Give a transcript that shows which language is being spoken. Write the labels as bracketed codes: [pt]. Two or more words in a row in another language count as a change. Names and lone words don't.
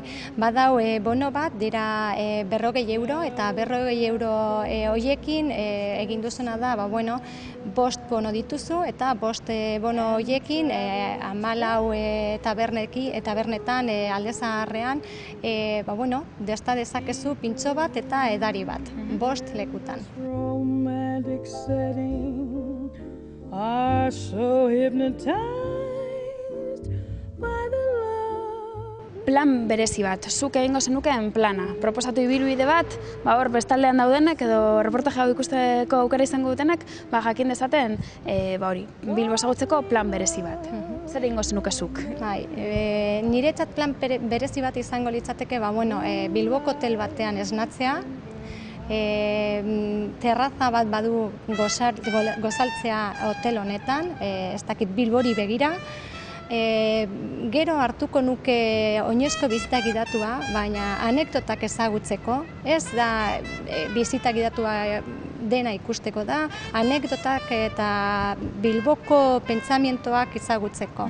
[eu] Badau bono bat dira 40 euro, eta 40 euro hoiekin egin duzuna da, 5 bono dituzu, eta 5 bono hoiekin 14 tabernetan alde zaharrean desta dezakezu pintxo bat eta edari bat, 5 lekutan. [en] Are so hypnotized by the love. [eu] Plan berezi bat, zuk egingo zenukeen plana. Proposatu ibilbide bat, hor bestaldean daudenek edo reportaje hau ikusteko aukera izango dutenek, jakin dezaten, Bilbo ezagutzeko plan berezi bat. Zer egingo zenuke zuk? Niretzat plan berezi bat izango litzateke, Bilboko hotel batean esnatzea, terraza bat badu gozaltzea hotel honetan, ez dakit Bilbori begira, gero hartuko nuke oinezko bizita gidatua, baina anekdotak ezagutzeko, ez da bizita gidatua dena ikusteko da, anekdotak eta Bilboko pentsamientoak ezagutzeko.